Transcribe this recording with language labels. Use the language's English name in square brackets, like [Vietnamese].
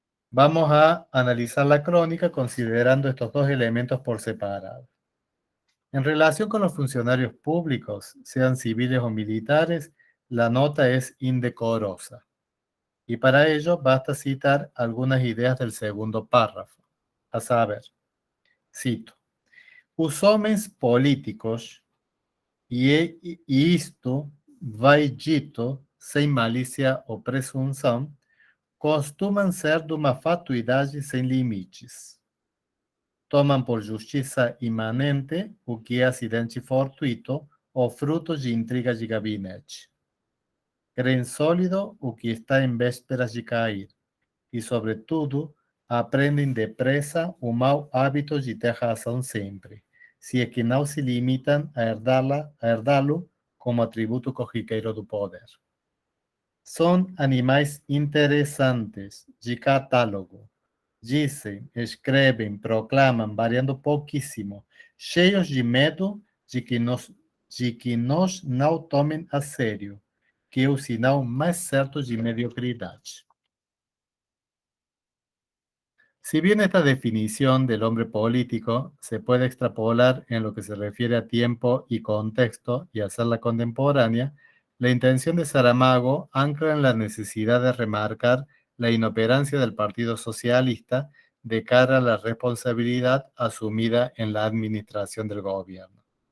[Spanish] Vamos a analizar la crónica considerando estos dos elementos por separado. En relación con los funcionarios públicos, sean civiles o militares, la nota es indecorosa. Y para ello basta citar algunas ideas del segundo párrafo. A saber, cito: [Portuguese] os homens políticos, e isto vai dito sem malícia ou presunção, costumam ser de uma fatuidade sem limites. Tomam por justiça imanente o que é acidente fortuito ou fruto de intrigas de gabinete. Creem sólido o que está em vésperas de cair e, sobretudo, aprendem depressa o mau hábito de ter razão sempre, se é que não se limitam a herdá-lo como atributo corriqueiro do poder. São animais interessantes, de catálogo. Dizem, escrevem, proclamam, variando pouquíssimo, cheios de medo de que nos não tomem a sério, que é o sinal mais certo de mediocridade. [Spanish] Si bien esta definición del hombre político se puede extrapolar en lo que se refiere a tiempo y contexto y hacerla contemporánea, la intención de Saramago ancla en la necesidad de remarcar la inoperancia del Partido Socialista de cara a la responsabilidad asumida en la administración del gobierno.